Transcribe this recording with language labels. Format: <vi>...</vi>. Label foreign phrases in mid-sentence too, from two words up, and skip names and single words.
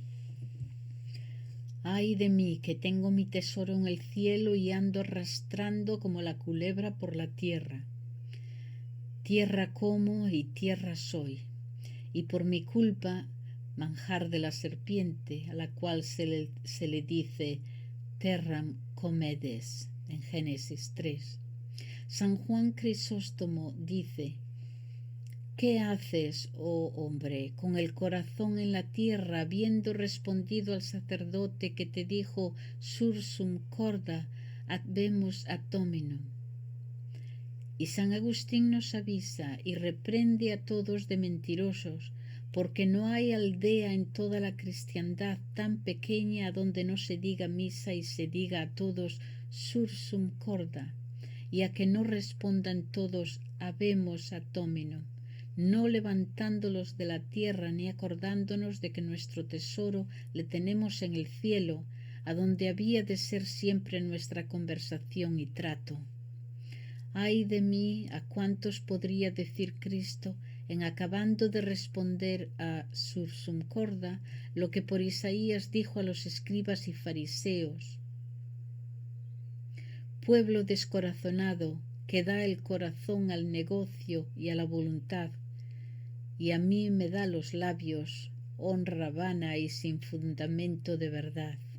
<es>Ay de mí, que tengo mi tesoro en el cielo y ando arrastrando como la culebra por la tierra. Tierra como y tierra soy, y por mi culpa manjar de la serpiente, a la cual se le dice</es> <la>terram comedes</la> <es>en Génesis 3. San Juan Crisóstomo dice: ¿qué haces, oh hombre, con el corazón en la tierra, habiendo respondido al sacerdote que te dijo</es> <la>sursum corda advemus ad dominum?</la> <es>Y San Agustín nos avisa y reprende a todos de mentirosos, porque no hay aldea en toda la cristiandad tan pequeña donde no se diga misa y se diga a todos</es> <la>sursum corda,</la> <es>y a que no respondan todos</es> <la>habemos ad dominum,</la> <es>no levantándolos de la tierra ni acordándonos de que nuestro tesoro le tenemos en el cielo, a donde había de ser siempre nuestra conversación y trato. Ay de mí, a cuántos podría decir Cristo en acabando de responder a</es> <la>sursum corda</la> <es>lo que por Isaías dijo a los escribas y fariseos: pueblo descorazonado, que da el corazón al negocio y a la voluntad, y a mí me da los labios honra vana y sin fundamento de verdad.</es>